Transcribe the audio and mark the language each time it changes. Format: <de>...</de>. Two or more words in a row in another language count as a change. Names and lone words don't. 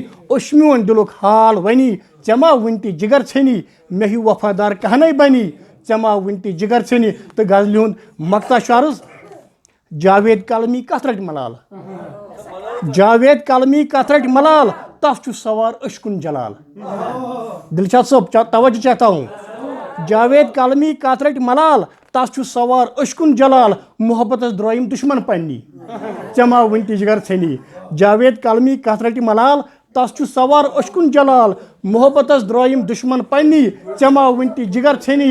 <ks>اوٚش میون دِلُک حال ونی ژےٚ ما وٕنۍ تہِ جگر ژھٕنی مےٚ ہیوٗ وفادار کانٛہہ نَے بنی ژےٚ ما وٕنۍ تہِ جگر ژھٕنی. تہٕ غزلہِ ہُنٛد مقطع چھُ عرض جاوید قلمی کتھ رٹہِ ملال جاوید قلمی کتھ رٹہِ ملال تس چھُ سوار أچھ کُن جلال. دلشاد صٲب</ks> <ur>توجہ چاہتا ہوں</ur> <ks>جاوید قلمی کتھ رٹہِ ملال تس چھُ سوار أچھ کُن جلال محبتس درٛٲیِم دُشمن پننی ژےٚ ما وٕنۍ تہِ جگر ژھٕنی. جاوید قلمی کتھ رٹہِ ملال تس چھُ سوار أچھ کُن جلال محبتس درٛٲیِم دُشمن پننی ژےٚ ما وٕنۍ تہِ جگر ژھٕنی.</ks>